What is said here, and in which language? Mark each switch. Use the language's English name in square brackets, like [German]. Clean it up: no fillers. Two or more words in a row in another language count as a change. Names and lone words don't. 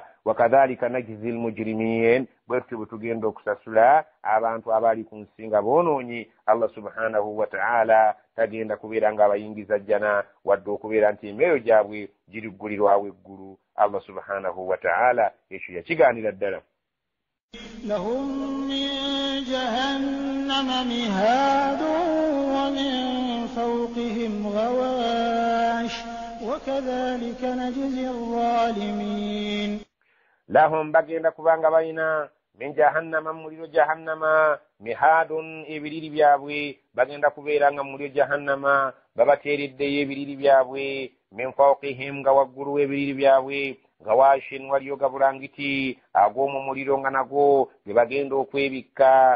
[Arabic] وكذلك نجزي المجرمين [Ganda] bwe tutyo bwe tugenda okusasula abantu abaali ku nsi nga boonoonyi. [Arabic] الله سبحانه وتعالى [Ganda] tagenda kubeera nga abayingiza jjana wadde okubeera nti emyoyo gyabwe giriggulirwawo eggulu. [Arabic] الله سبحانه وتعالى [Ganda] ekyo yakigaanira ddala. [Arabic] لهم من جهنم مهاد ومن فوقهم غواش وكذلك نجزي الظالمين. [Ganda] لهم bagenda kubanga balina [Arabic] من جهنم [Ganda] muliro [Arabic] جهنم مهاد [Ganda] ebiriri byabwe bagenda kubeera nga muliro jahannama babateereddeyo ebiriri byabwe [Arabic] من فوقهم [Ganda] nga waggulu w'ebiriri byabwe nga washin waliyo gabulangiti ag'omu muliro nga nagwo bwe bagenda okwebikka.